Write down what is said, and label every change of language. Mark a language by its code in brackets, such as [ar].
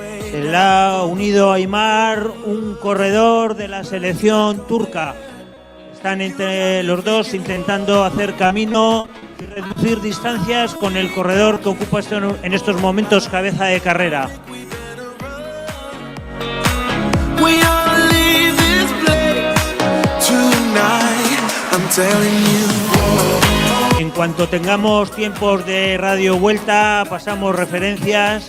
[es] Se le ha unido a Aimar, un corredor de la selección turca. están entre los dos intentando hacer camino y reducir distancias con el corredor que ocupa en estos momentos cabeza de carrera. [en] We all leave this place tonight, I'm telling you. [es] En cuanto tengamos tiempos de radio vuelta, pasamos referencias.